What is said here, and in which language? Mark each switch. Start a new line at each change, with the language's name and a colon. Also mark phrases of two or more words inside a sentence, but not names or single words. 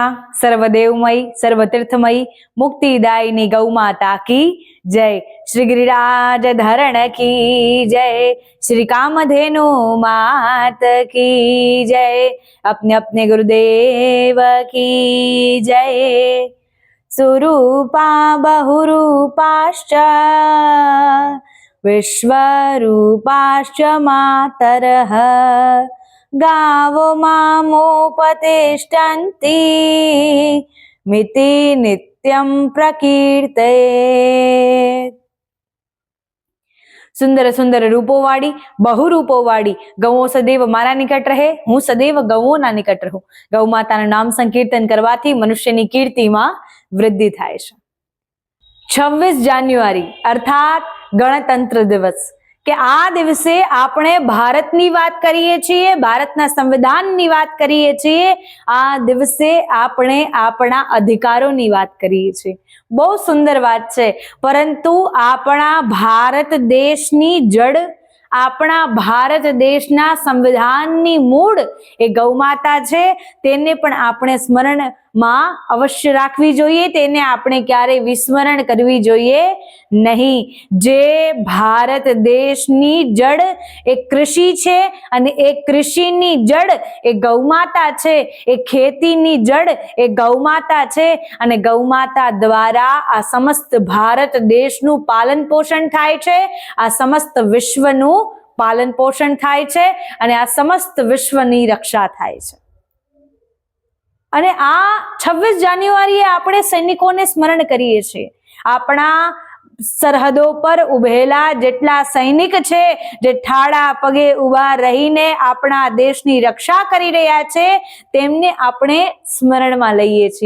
Hindi: सर्वदेवमयी सर्वतीर्थमयी मुक्तिदायिनी गौ माता की जय। श्री गिरिराज धरण की जय। श्री कामधेनु मात की जय। अपने अपने गुरुदेव की जय।
Sanskrit: सुरूपा बहुरूपाश्च विश्वरूपाश्च मातरः गावो मामुपतिष्ठन्ति मिति नित्यं प्रकीर्ते।
Gujarati: સુંદર સુંદર રૂપો વાળી બહુરૂપો વાળી ગૌ સદૈવ મારા નિકટ રહે, હું સદૈવ ગૌઓના નિકટ રહું। ગૌ માતાનું નામ સંકીર્તન કરવાથી મનુષ્યની કીર્તિમાં વૃદ્ધિ થાય છે। 26 જાન્યુઆરી અર્થાત ગણતંત્ર દિવસ કે આ દિવસે આપણે ભારતની વાત કરીએ છીએ, ભારતના સંવિધાનની વાત કરીએ છીએ। આ દિવસે આપણે આપણા અધિકારોની વાત કરીએ છીએ। બહુ સુંદર બાત છે, પરંતુ આપણા ભારત દેશની જડ, આપણા ભારત દેશના સંવિધાનની મૂળ એ ગૌમાતા છે। તેને પણ આપણે સ્મરણ મેં અવશ્ય રાખવી જોઈએ, તેને આપણે ક્યારે વિસ્મરણ કરવી જોઈએ નહીં। જે ભારત દેશની જડ એ કૃષિ છે અને એ કૃષિની જડ એ ગૌમાતા છે, એ ખેતીની જડ એ ગૌમાતા છે અને ગૌમાતા દ્વારા આ સમસ્ત ભારત દેશનું પાલન પોષણ થાય છે, આ સમસ્ત વિશ્વનું પાલન પોષણ થાય છે અને આ સમસ્ત વિશ્વની રક્ષા થાય છે। અને આ 26 જાન્યુઆરીએ આપણે સૈનિકોને સ્મરણ કરીએ છીએ। આપણા સરહદો પર ઉભેલા જેટલા સૈનિક છે, જે ઠાડા પગે ઊભા રહીને આપણા દેશની રક્ષા કરી રહ્યા છે, તેમને આપણે સ્મરણમાં લઈએ છીએ।